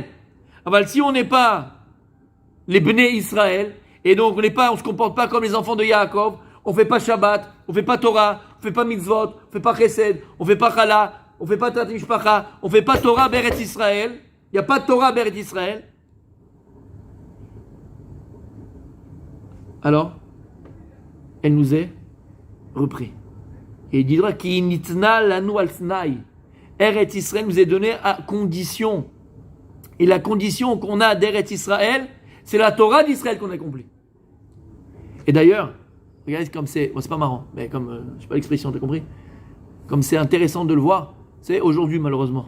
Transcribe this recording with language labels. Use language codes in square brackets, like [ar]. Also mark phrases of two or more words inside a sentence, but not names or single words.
[fr] Alors, si on n'est pas les Bnei Israël, et donc on se comporte pas comme les enfants de Yaakov, on fait pas Shabbat, on fait pas Torah, on fait pas Mitzvot, on fait pas Chesed, on fait pas Chala, on fait pas [he] טהרת משפחה, [fr] on fait pas [he] תורה בארץ ישראל, [fr] il n'y a pas de [he] תורה בארץ ישראל. [fr] Alors, elle nous est repris. Et il dira [he] כי ניתנה לנו על תנאי. [fr] Eretz Israël nous est donné à condition. Et la condition qu'on a d'Eretz Israël, c'est la Torah d'Israël qu'on a accomplie. Et d'ailleurs, regardez comme c'est, bon, c'est pas marrant, mais comme, je sais pas l'expression, t'as compris? Comme c'est intéressant de le voir, c'est aujourd'hui malheureusement.